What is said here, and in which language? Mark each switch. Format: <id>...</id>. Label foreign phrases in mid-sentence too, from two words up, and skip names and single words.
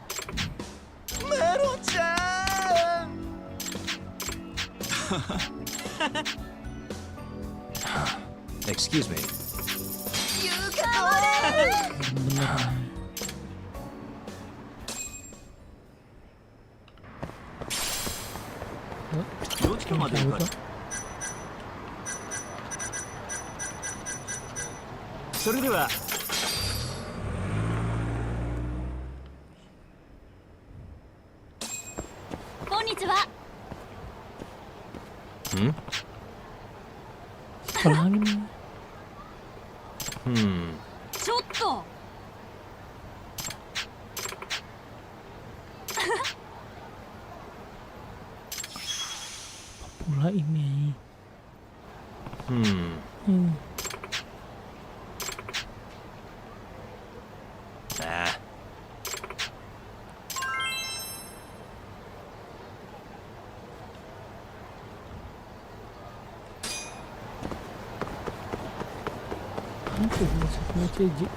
<en>Excuse me.</en> <id>Bener. Tahu tuh.</id> <ja>それでは。こんにちは。</ja> <id>Sekolah lagi nih.</id> <ja>ちょっと。</ja> <id>Pula ini. Nah. Apa maksudnya CJ?</id>